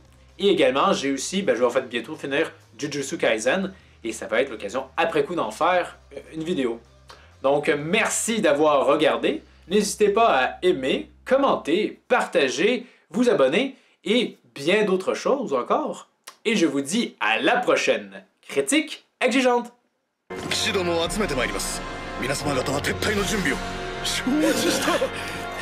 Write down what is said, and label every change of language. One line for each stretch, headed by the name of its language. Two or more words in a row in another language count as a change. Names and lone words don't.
French: Et également, j'ai aussi, je vais en fait bientôt finir Jujutsu Kaisen, et ça va être l'occasion après coup d'en faire une vidéo. Donc merci d'avoir regardé, n'hésitez pas à aimer, commenter, partager, vous abonner, et bien d'autres choses encore. Et je vous dis à la prochaine critique exigeante!
Japanese: 騎士どもを集めてまいります。皆様方は撤退の準備を承知した。